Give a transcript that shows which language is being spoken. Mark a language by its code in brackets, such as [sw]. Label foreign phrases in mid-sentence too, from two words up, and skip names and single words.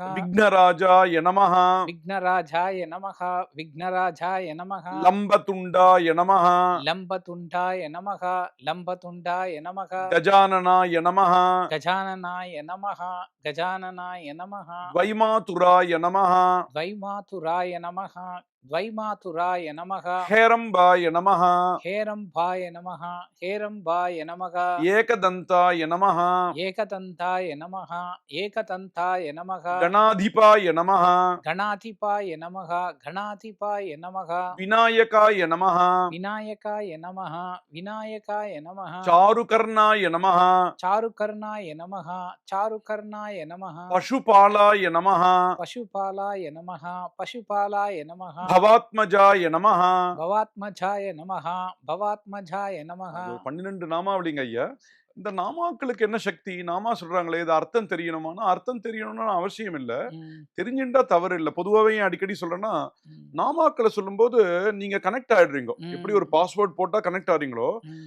[sa] विघ्नराजाय नमः, विघ्नराजाय नमः विघ्नराजाय नमः लम्बतुण्डाय नमः, लम्बतुण्डाय नमः लम्बतुण्डाय नमः गजाननाय नमः, गजाननाय नमः गजाननाय नमः वैमातुराय नमः, द्वैमातुराय नमः द्वैमातुराय नमः हेरम्बाय नमः, हेरम्भाय नमः हेरम्भाय नमः एकदन्ताय नमः, एकदन्ताय नमः एकदन्ताय नमः गणाधिपाय नमः, गणाधिपाय नमः गणाधिपाय नमः विनायकाय नमः, विनायकाय नमः विनायकाय नमः चारुकर्णाय नमः, चारुकर्णाय नमः चारुकर्णाय नमः पशुपालाय नमः, पशुपालाय नमः पशुपालाय नमः भवात्मजाय नमः. भवात्मजाय नमः भवात्मजाय नमः [ta] அது 12 நாமாவளிங்க ஐயா. இந்த நாமாக்களுக்கு என்ன சக்தி? நாமா சொல்றாங்களே இது அர்த்தம் தெரியணுமானா அர்த்தம் தெரியணும்னு அவசியம் இல்ல. ம், தெரிஞ்சுட்டா தவறு இல்ல. பொதுவாவே ஏன் அடிக்கடி சொல்றேன்னா, ம், நாமாக்களை சொல்லும்போது நீங்க கனெக்ட் ஆயிடுறீங்க. ம். எப்படி ஒரு பாஸ்வேர்ட் போட்டா கனெக்ட் ஆறீங்களோ, ம்,